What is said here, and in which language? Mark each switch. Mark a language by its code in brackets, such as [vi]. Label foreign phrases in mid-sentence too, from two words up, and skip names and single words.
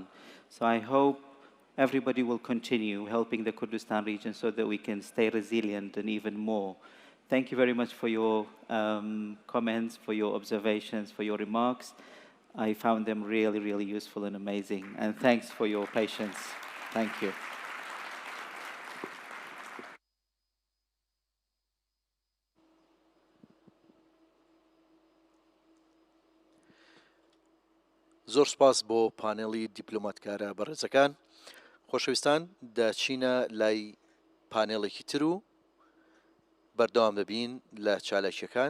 [en] So I hope everybody will continue helping the Kurdistan region so that we can stay resilient and even more. Thank you very much for your comments, for your observations, for your remarks. I found them really, really useful and amazing. And thanks for your patience. Thank you. [ckb] زۆر سپاس بۆ پانێڵی دیپلۆماتکارە بەڕێزەکان. خۆشەویستان دەچینە لای پانێڵێکی تر و بەردەوام دەبین لە چالاکیەکان.